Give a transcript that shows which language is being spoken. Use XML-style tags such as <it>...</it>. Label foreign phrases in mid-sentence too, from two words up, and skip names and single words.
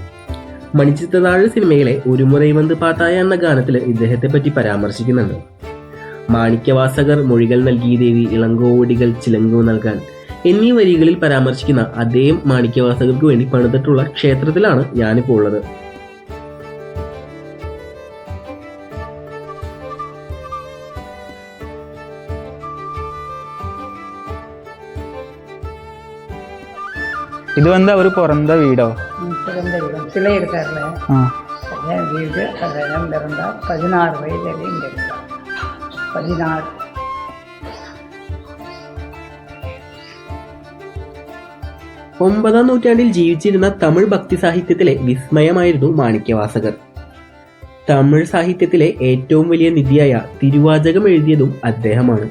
<ml>മണിച്ചിത്രത്താഴ് സിനിമയിലെ ഒരു മുറൈ വന്ന് പാത്തായ എന്ന ഗാനത്തിൽ ഇദ്ദേഹത്തെ പറ്റി പരാമർശിക്കുന്നുണ്ട്. മാണിക്യവാസകർ മൊഴികൾ നൽകി ദേവി ഇളങ്കോവടികൾ ചിലങ്കു നൽകാൻ എന്നീ വരികളിൽ പരാമർശിക്കുന്ന അദ്ദേഹം മാണിക്യവാസകർക്ക് വേണ്ടി പണിതിട്ടുള്ള ക്ഷേത്രത്തിലാണ് ഞാനിപ്പോൾ ഉള്ളത്.</ml> <ta>இது வந்து அவர் பிறந்த வீடோ? பிறந்த வீடு சிலை இருக்கார்ல, வீடு. அதெல்லாம் இருந்தால் 16 வயது இங்கே இருந்தார். 16.</ta> <ml>ഒമ്പതാം നൂറ്റാണ്ടിൽ ജീവിച്ചിരുന്ന തമിഴ് ഭക്തി സാഹിത്യത്തിലെ വിസ്മയമായിരുന്നു മാണിക്യവാസകർ. തമിഴ് സാഹിത്യത്തിലെ ഏറ്റവും വലിയ നിധിയായ തിരുവാചകം എഴുതിയതും അദ്ദേഹമാണ്.</ml>